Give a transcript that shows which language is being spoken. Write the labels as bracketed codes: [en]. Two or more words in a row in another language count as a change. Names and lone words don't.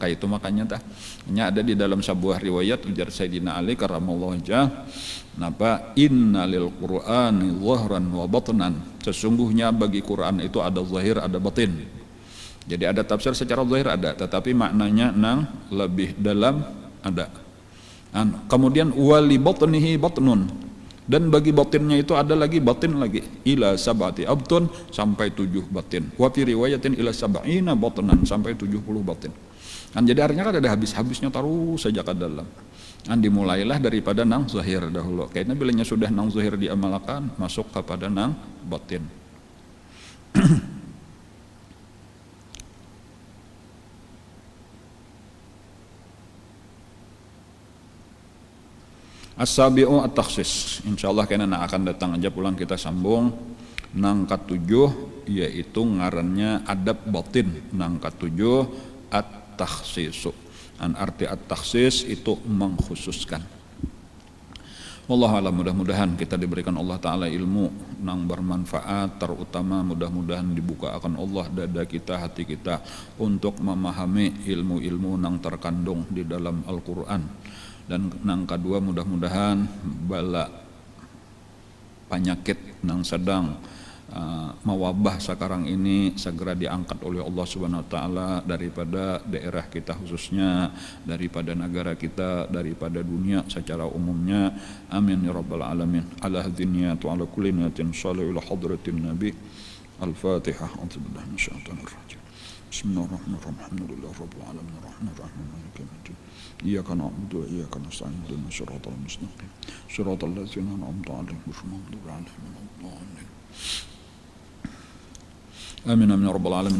[bjn] Kayak itu makanya ada di dalam sebuah riwayat ujar Sayyidina Ali [ar] كرم الله وجهه, إن للقرآن ظهرا وبطنا, [bjn] sesungguhnya bagi Quran itu ada zahir ada batin. Jadi ada tafsir secara zahir ada, tetapi maknanya nang lebih dalam ada. Kemudian [ar] ولبطنه بطن, [bjn] dan bagi batinnya itu ada lagi batin lagi, [ar] إلى سبعة أبطن, [bjn] sampai 7 batin. [ar] وفي رواية إلى سبعين بطنا, [id] sampai 70 batin. [bjn] Kan jadi artinya kan ada habis-habisnya terus saja ke dalam. Kan dimulailah daripada nang zahir dahulu. Kayaknya bilanya sudah nang zahir diamalkan, masuk kepada nang batin. [ar] السابع التخصيص. [bjn] Insyaallah kena akan datang aja pulang kita sambung nang ke-7 yaitu ngarannya adab batin. Nang ke-7 at-takhsisu. An arti at-takhsis itu mengkhususkan. [ar] والله أعلم, [id] mudah-mudahan kita diberikan Allah Ta'ala ilmu nang bermanfaat, terutama mudah-mudahan dibuka akan Allah dada kita, hati kita untuk memahami ilmu-ilmu nang terkandung di dalam Al-Quran. Dan nang kedua mudah-mudahan bala penyakit nang sedang mewabah sekarang ini segera diangkat oleh Allah [ar] سبحانه وتعالى [id] daripada daerah kita khususnya, daripada negara kita, daripada dunia secara umumnya. [ar] آمين يا رب العالمين. على هذه وعلى كل نية صالحة إلى حضرة النبي. Al-Fatihah. أعوذ بالله من الشيطان الرجيم. بسم الله الرحمن الرحيم. الحمد لله رب العالمين الرحمن الرحيم مالك يوم الدين. إياك نعبد وإياك نستعين اهدنا الصراط المستقيم صراط الذين أنعمت عليهم غير المغضوب عليهم ولا الضالين آمين آمين يا رب العالمين.